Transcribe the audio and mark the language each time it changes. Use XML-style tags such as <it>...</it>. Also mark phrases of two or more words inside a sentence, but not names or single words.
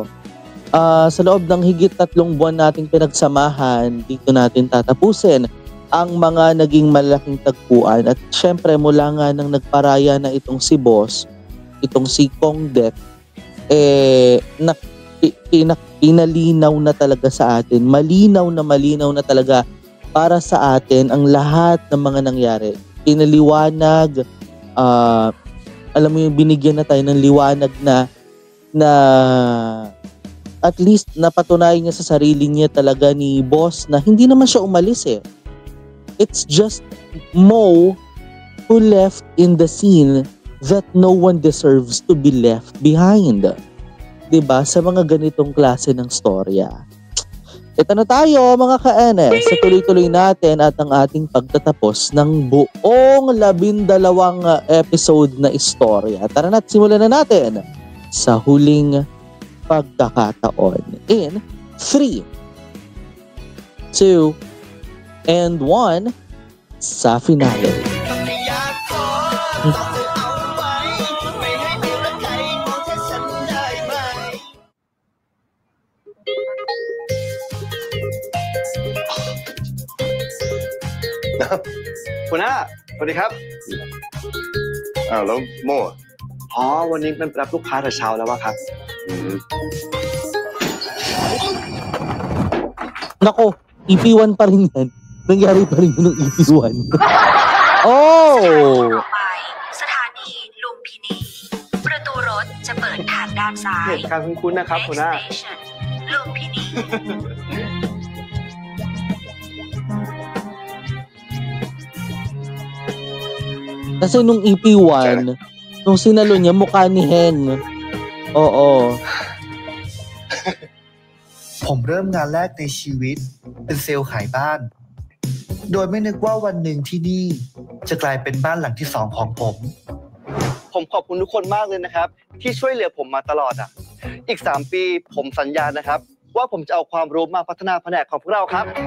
<tl>Sa loob ng higit 3 buwan nating pinagsamahan, dito natin tatapusin ang mga naging malaking tagpuan at syempre mula nga nang nagparaya na itong si Boss, itong si Kong Det, pinalinaw na talaga sa atin, malinaw na talaga para sa atin ang lahat ng mga nangyari. Pinaliwanag, alam mo yung binigyan na tayo ng liwanag na at least napatunayan niya sa sarili niya talaga ni Boss na hindi naman siya umalis eh.</tl> <en>It's just Mo who left in the scene that no one deserves to be left behind.</en> <tl>Diba? Sa mga ganitong klase ng storya. Ito na tayo mga ka-NS sa tuloy-tuloy natin at ang ating pagtatapos ng buong 12 episode na istorya. Tara na't simulan na natin sa huling pagkakataon</tl> <en>in 3, 2, and 1</en> <tl>sa finale.</tl> <th>คุณน้าสวัสดีครับ แล้วโม่ วันนี้เป็นรับลูกค้าแต่เช้าแล้ววะครับ</th> <tl>Nako, EP1 pa rin yan. Nangyari pa rin yung EP1. Oh!</tl> <th>สถานีลุมพินีประตูรถจะเปิดทางด้านซ้าย เหตุการณ์คุ้นๆนะครับคุณน้า ลุมพินี</th> <tl>Kasi nung EP1, nung sinalo niya, mukha ni Heng. Oo.</tl> <th>ผมเริ่มงานแรกในชีวิตเป็นเซลล์ขายบ้าน โดยไม่นึกว่าวันหนึ่งที่นี่จะกลายเป็นบ้านหลังที่ 2ของผม ผมขอบคุณทุกคนมากเลยนะครับที่ช่วยเหลือผมมาตลอดอ่ะอีก3 ปีผมสัญญานะครับว่าผมจะเอาความรู้มาพัฒนาแผนกของพวกเราครับ</th>